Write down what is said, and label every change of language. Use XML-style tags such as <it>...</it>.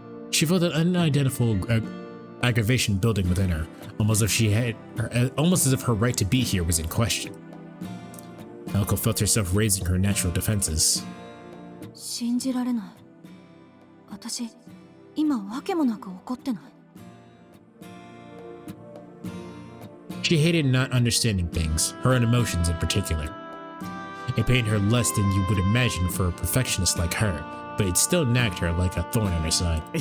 <en>She felt an unidentifiable aggravation building within her, almost as if her right to be here was in question. Aoko felt herself raising her natural defenses.</en> <ja>信じられない。私、今わけもなく怒ってない。</ja> <en>She hated not understanding things, her own emotions in particular. It pained her less than you would imagine for a perfectionist like her, but it still nagged her like a thorn in her side.</en>